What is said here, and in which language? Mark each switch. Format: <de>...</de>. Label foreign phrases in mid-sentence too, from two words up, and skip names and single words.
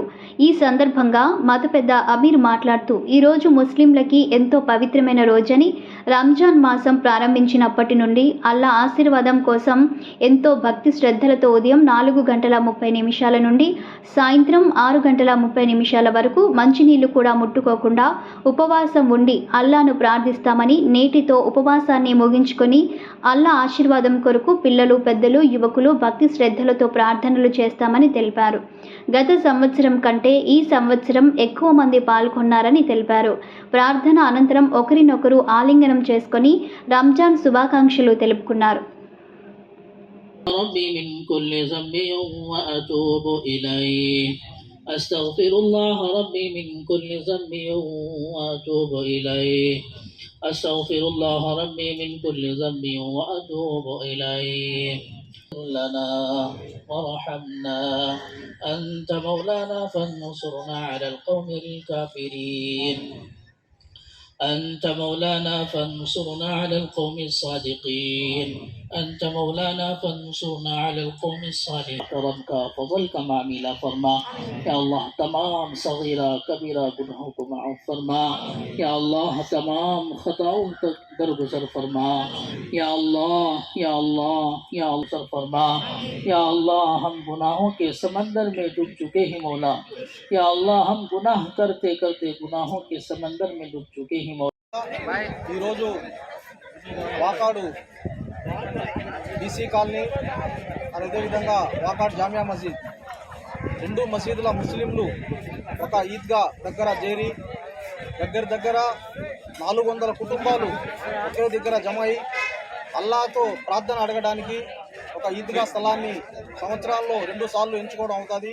<te>ఈ సందర్భంగా మత పెద్ద అమీర్ మాట్లాడుతూ ఈరోజు ముస్లింలకి ఎంతో పవిత్రమైన రోజని, రంజాన్ మాసం ప్రారంభించినప్పటి నుండి అల్లా ఆశీర్వాదం కోసం ఎంతో భక్తి శ్రద్ధలతో ఉదయం 4:30 నుండి సాయంత్రం 6:30 వరకు మంచినీళ్లు కూడా ముట్టుకోకుండా ఉపవాసం ఉండి అల్లాను ప్రార్థిస్తామని, నేటితో ఉపవాసాన్ని ముగించుకొని అల్లా ఆశీర్వాదం కొరకు పిల్లలు, పెద్దలు, యువకులు భక్తి శ్రద్ధలతో ప్రార్థనలు చేస్తామని తెలిపారు. గత సంవత్సరం కంటే ఈ సంవత్సరం ఎక్కువ మంది పాల్గొన్నారని తెలిపారు. ప్రార్థన అనంతరం ఒకరినొకరు ఆలింగనం చేసుకొని రంజాన్ శుభాకాంక్షలు తెలుపుకున్నారు.</te> <ar>أستغفر الله ربي من كل ذنب وأتوب إليه أستغفر الله ربي من كل ذنب وأتوب إليه لنا ورحمنا أنت مولانا فانصرنا على القوم الكافرين أنت مولانا فانصرنا على القوم الصادقين أنت مولانا فانصرنا على القوم الصالحين.</ar> <ur>کرم کا فضل کا معاملہ فرما یا اللہ. تمام صغیرہ کبیرہ گناہوں کو معاف فرما یا اللہ. تمام خطاؤں کو درگزر فرما یا اللہ یا اللہ یا اللہ فرما یا اللہ. ہم گناہوں کے سمندر میں ڈوب چکے ہیں مولا یا اللہ. ہم گناہ کرتے کرتے گناہوں کے سمندر میں ڈوب چکے ہیں مولا.</ur> <te>ఈరోజు వాకాడు బీసీ కాలనీ అదేవిధంగా వాకాడు జామియా మసీద్ రెండు మసీదుల ముస్లింలు ఒక ఈద్గా దగ్గర చేరి దగ్గర 400 కుటుంబాలు ఒకే దగ్గర జమ అయి అల్లాతో ప్రార్థన అడగడానికి ఒక ఈద్గా స్థలాన్ని సంవత్సరాల్లో 2 సార్లు ఎంచుకోవడం అవుతుంది.</te>